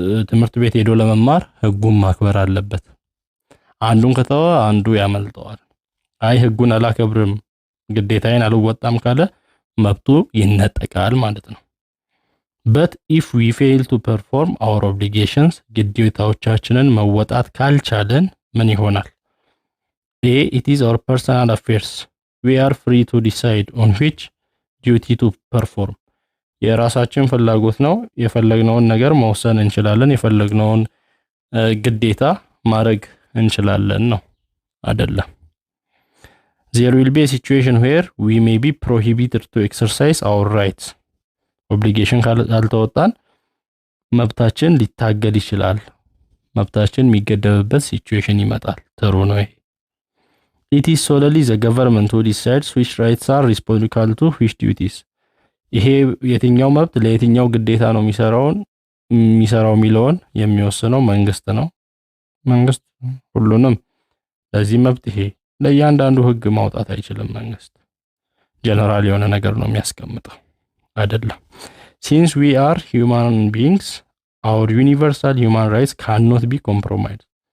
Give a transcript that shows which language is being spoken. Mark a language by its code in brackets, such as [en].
[am] ትምህርት ቤት ሄዶ ለመማር ህጉን ማክበር አለበት። አንዱን ከተወ አንዱ ያመልጠዋል። አይ ህጉን አላከብርም ግዴታዬን አልወጣም ካለ መብቱ ይነጠቃል ማለት ነው። [en] but if we fail to perform our obligations [am] ግዴታዎቻችንን መወጣት ካልቻለን ምን ይሆናል? [en] it is our personal affairs. We are free to decide on which duty to perform. [am] የራሳችን ፍላጎት ነው። የፈለግነውን ነገር መወሰን እንችላለን። የፈለግነውን ግዴታ ማድረግ እንችላለን ነው አይደለም። [en] There will be a situation where we may be prohibited to exercise our rights. obligation [am] ካልተወጣን መብታችን ሊታገድ ይችላል። መብታችን የሚገደብበት ሲቹዌሽን ይመጣል። ጥሩ ነው ይሄ። [en] It is solely the government who decides which rights are responsible to which duties. [am] ይሄ የትኛው መብት ለየትኛው ግዴታ ነው የሚሰራው የሚለውን የሚወስነው መንግስት ነው። መንግስት ሁሉንም ለዚህ መብት ይሄ ለእያንዳንዱ ህግ ማውጣት አይችልም። መንግስት ጀነራል የሆነ ነገር ነው የሚያስቀምጠው አይደለም። [en] Since we are human beings, our universal human rights cannot be compromised.